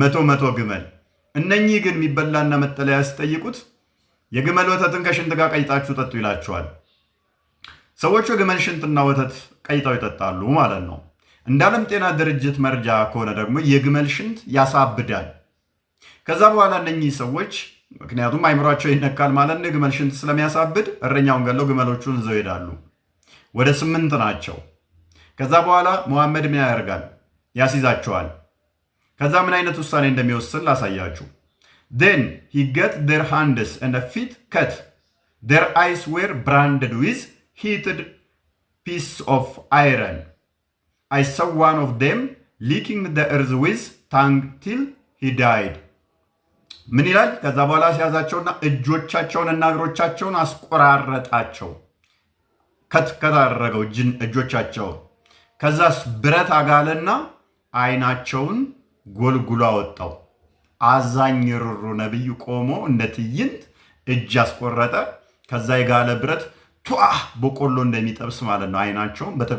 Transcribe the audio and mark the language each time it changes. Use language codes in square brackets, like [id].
[am] መቶ ግመል። እነኚህ ግን የሚበላና መጠለያ ሲጠይቁት የግመል ወተትን ከሽንት ጋር ቀይጣችሁ ጠጡ ይላቸዋል። ሰዎቹ የግመል ሽንትና ወተት ቀይጠው ይጠጣሉ ማለት ነው። እንደ ዓለም ጤና ድርጅት መረጃ ከሆነ ደግሞ የግመል ሽንት ያሳብዳል። ከዛ በኋላ እነኚህ ሰዎች ምክንያቱም አይምሯቸው ይነካል ማለት ነው፣ የግመል ሽንት ስለሚያሳብድ እረኛውን ገለው ግመሎቹን ይዘው ይሄዳሉ። ወደ 8 ናቸው። ከዛ በኋላ መሐመድ ምን ያደርጋል? ያስይዛቸዋል። ከዛ ምን አይነት ውሳኔ እንደሚወስን ላሳያችሁ። [en] then he get their hands and feet cut, their eyes were branded with heated piece of iron. I saw one of them licking the earth with tongue till he died. [am] ምን ይላል? ከዛ በኋላ ሲያዛቸውና እጆቻቸውንና እግሮቻቸውን አስቆራረጣቸው። ከተደረገው እጆቻቸውን ከዛስ ብረት አጋለና አይናቸውን ጎልጉሎ አወጣው። አዛኝ ሩሩ ነብዩ ቆሞ እንደ ትዕይንት እጅ አስቆረጠ። ከዛ የጋለ ብረት በቆሎ እንደሚጠብስ ማለት ነው። አይናቸውን